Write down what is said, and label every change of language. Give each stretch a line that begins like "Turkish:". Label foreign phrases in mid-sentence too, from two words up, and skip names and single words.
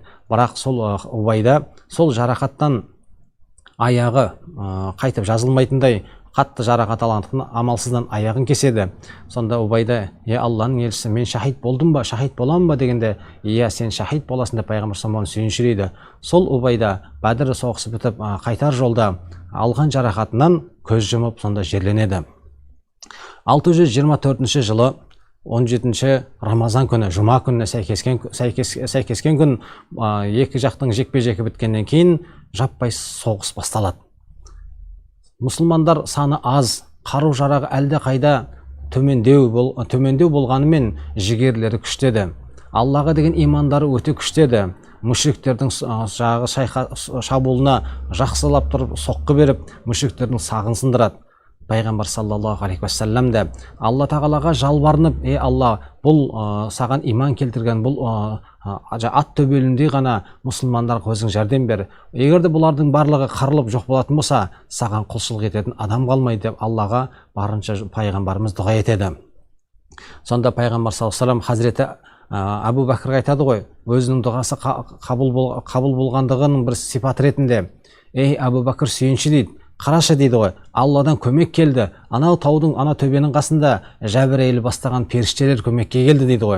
Kazakh: Бірақ сол Убайда сол жарақаттан аяғы қайтып жазылмайтындай қатты жарақат алғандықтан амалсыздан аяғын кеседі. Сонда Убайда, Алланың елшісі, мен шахид болдым ба, шахид боламын ба дегенде, сен шахид боласың деп пайғамбар
Arabic: صلى الله عليه وسلم
Kazakh: сүйіншірейді. Сол Убайда Бәдір соғысы бітіп қайтар жолда алған жарақатынан көз жұмып, сонда жерленеді. 624 жылы 17 Рамазан күні, жұма күніне сәйкескен күн, екі жақтың жекпе-жегі біткеннен кейін жаппай соғыс басталады. Мұсылмандар саны аз, қару жарағы әлде қайда төмендеу болғанымен жігерлері күштеді. Аллаға деген имандары өте күштеді. Мүшриктердің шабуылына жақсылап тұрып соққы беріп, мүшриктердің сағын сындырады. Пайғамбар
Arabic: صلى الله عليه وسلم
Kazakh: да Алла тағалаға жалбарынып, Алла, бұл саған иман келтірген, бұл ат төбеліндей ғана мұсылмандарға өзің жәрдем бер. Егерде бұлардың барлығы қырылып жоқ болатын болса, саған құлшылық ететін адам қалмайды деп Аллаға барынша пайғамбарымыз дұға етеді. Сонда пайғамбар
Arabic: صلى الله عليه وسلم
Kazakh: Хазіреті Абу Бәкірге айтады ғой, өзінің дұғасы қабыл болғандығының бір сипат ретінде, Абу Бәкір сүйінші дейді. Қарашы дейді ғой, Алладан көмек келді. Анау таудың, ана төбенің қасында Жәбірейіл бастаған періштелер көмекке келді дейді ғой.